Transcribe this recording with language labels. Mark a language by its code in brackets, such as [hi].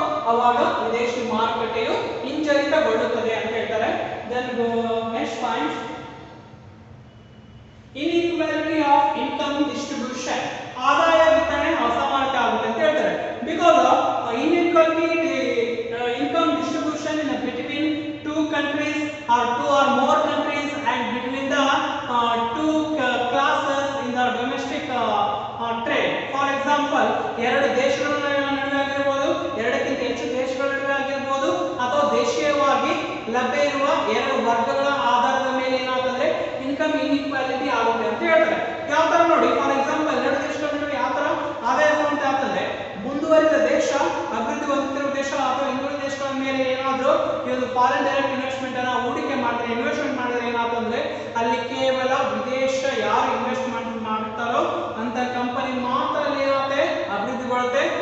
[kn] ಅವಾಗ ವಿದೇಶಿ ಮಾರುಕಟ್ಟೆಯು ಹಿಂಜರಿತಗೊಳ್ಳುತ್ತದೆ ಅಂತ ಹೇಳ್ತಾರೆ. [en] Then go next point, inequality of income distribution, [kn] ಆದಾಯ ವಿತರಣೆ ಅಸಮಾನತೆ ಆಗುತ್ತೆ ಅಂತ ಹೇಳ್ತಾರೆ. [en] Because of inequality income distribution in between two countries or two or more countries and between the two classes in the domestic trade. For example, [kn] ಎರಡು ದೇಶಗಳ ನಡುವೆ ಆಗಿರಬಹುದು, ಎರಡಕ್ಕಿಂತ ಹೆಚ್ಚು ದೇಶಗಳ ನಡುವೆ ಆಗಿರಬಹುದು, ಅಥವಾ ದೇಶೀಯವಾಗಿ ಲಭ್ಯ ಇರುವ ಎರಡು ವರ್ಗಗಳ ಆಧಾರದ ಮೇಲೆ ಏನಾಗುತ್ತೆ [en] income inequality [kn] ಆಗುತ್ತೆ ಅಂತ ಹೇಳ್ತಾರೆ. ಯಾವ ತರ ನೋಡಿ, [en] for example [kn] ಎರಡು ದೇಶಗಳ ನಡುವೆ ಯಾವ ತರ ಆದಾಯ ಸಮಾನತೆ ಆಗ್ತದೆ, ಮುಂದುವರಿದ ದೇಶ, ಅಭಿವೃದ್ಧಿ ಹೊಂದುತ್ತಿರುವ ದೇಶ ಅಥವಾ ಇನ್ನುಳಿದ ದೇಶಗಳ ಮೇಲೆ ಏನಾದರೂ ಈ ಒಂದು [en] foreign direct investment [kn] ಅನ್ನ ಹೂಡಿಕೆ ಮಾಡಿದ್ರೆ, ಇನ್ವೆಸ್ಟ್ಮೆಂಟ್ ಮಾಡಿದ್ರೆ ಏನಾಗ್ತಂದ್ರೆ ಅಲ್ಲಿ ಕೇವಲ ವಿದೇಶ ಯಾರು ಇನ್ವೆಸ್ಟ್ಮೆಂಟ್ ಮಾಡ್ತಾರೋ ಅಂತ ಕಂಪನಿ ಮಾತ್ರ ಏನಾಗುತ್ತೆ ಅಭಿವೃದ್ಧಿಗೊಳ್ಳುತ್ತೆ.